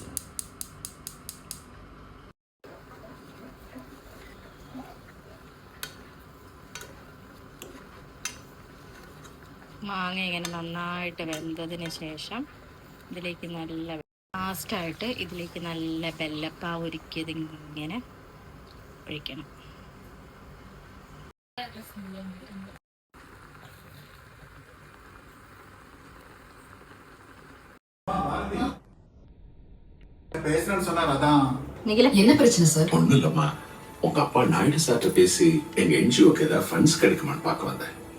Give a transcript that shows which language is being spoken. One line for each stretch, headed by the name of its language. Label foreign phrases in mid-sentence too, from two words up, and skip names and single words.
Malayalam: മാങ്ങ ഇങ്ങനെ നന്നായിട്ട് വെന്തതിന് ശേഷം ഇതിലേക്ക് ലാസ്റ്റായിട്ട് ഇതിലേക്ക് നല്ല വെല്ലപ്പാവ് ഒരുക്കിയത് ഇങ്ങനെ ഒഴിക്കണം.
Tamil: என்ன பிரச்சனை சார்? ஒண்ணும் இல்லம்மா, உங்க அப்பா நாயுடு சார்ட்ட பேசி எங்க என்ஜிஓக்கு ஏதாவது ஃபண்ட்ஸ் கிடைக்குமான்னு பார்க்க வந்தேன்.